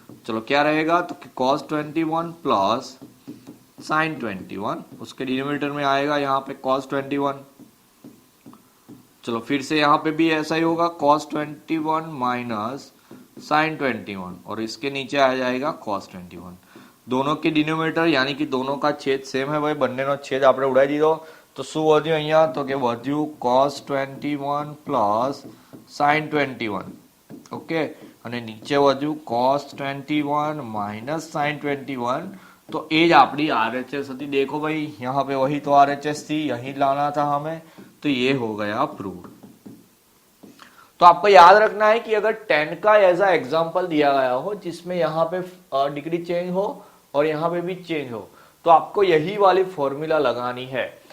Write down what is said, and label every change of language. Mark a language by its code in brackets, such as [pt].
[hi] चलो क्या रहेगा, तो cos 21 प्लस sin 21, उसके डिनोमिनेटर में आएगा यहाँ पे cos 21। चलो फिर से यहाँ पे भी ऐसा ही होगा, cos 21 माइनस sin 21 और इसके नीचे आ जाएगा cos 21। दोनों के डिनोमिनेटर यानी कि दोनों का छेद सेम है भाई, [gu] બંનેનો છેદ આપણે ઉડાવી દીધો। तो શું વધ્યું અહીંયા, તો કે વધ્યું cos 21 પ્લસ sin 21। ઓકે, અને નીચે વધ્યું cos 21 माइनस sin 21। [hi] तो एज अपनी RHS थी। देखो भाई यहाँ पे वही तो RHS थी, यही लाना था हमें, तो ये हो गया प्रूव्ड। तो आपको याद रखना है कि अगर 10 का ऐसा एग्जांपल दिया गया हो जिसमें यहाँ पे डिग्री चेंज हो और यहाँ पे भी चेंज हो, तो आपको यही वाली फॉर्मूला लगानी है।